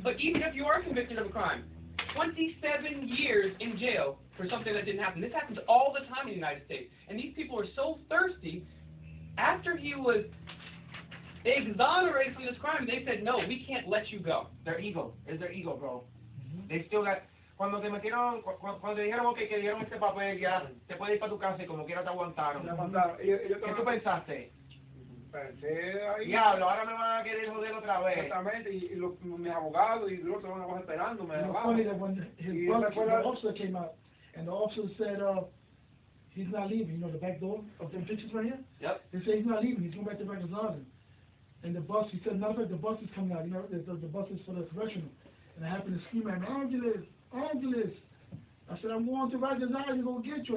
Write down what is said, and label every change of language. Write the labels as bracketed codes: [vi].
[en] But even if you are convicted of a crime, 27 years in jail for something that didn't happen. This happens all the time in the United States. And these people are so thirsty. After he was exonerated from this crime, they said, no, we can't let you go. Their ego. It's their ego, bro. They still got... [es] Cuando te metieron, cuando te dijeron, ok, que dieron este papel, ya te puedes ir para tu casa y como quiera te aguantaron. ¿Qué tú pensaste? Pensé ahí. Diablo, ahora me van a querer joder otra vez. Exactamente, y mis abogados y los otros van esperándome. [en] It's funny that when his brother, the officer came out, and the officer said, he's not leaving, you know, the back door of the pictures right here? Yep. They say he's not leaving, he's going back to Rikers Island. And the bus, he said, matter of fact, the bus is coming out, you know, the bus is for the correctional. And I happened to scream at him, Angeles. I said, I'm going to Rikers Island, he's going to get you.